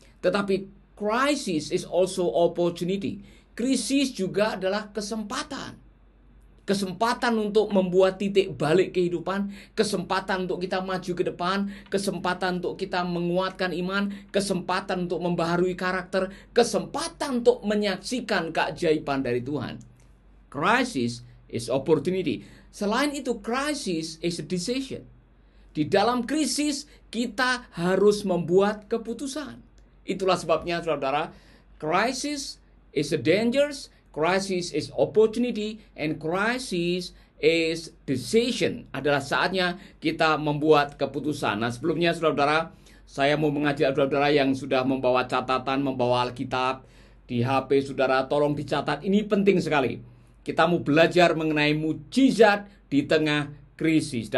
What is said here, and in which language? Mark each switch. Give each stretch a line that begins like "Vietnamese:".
Indonesian: Tetapi
English: crisis is also opportunity.
Indonesian: Krisis juga adalah kesempatan. Kesempatan untuk membuat titik balik kehidupan, kesempatan untuk kita maju ke depan, kesempatan untuk kita menguatkan iman, kesempatan untuk membaharui karakter, kesempatan untuk menyaksikan keajaiban dari Tuhan.
English: Crisis is opportunity.
Indonesian: Selain itu,
English: crisis is a decision.
Indonesian: Di dalam krisis, kita harus membuat keputusan. Itulah sebabnya, saudara,
English: crisis is a dangerous, crisis is opportunity, and crisis is decision.
Indonesian: Adalah saatnya kita membuat keputusan. Nah, sebelumnya, saudara, saya mau mengajak saudara yang sudah membawa catatan, membawa Alkitab di HP saudara, tolong dicatat. Ini penting sekali. Kita mau belajar mengenai mujizat di tengah krisis.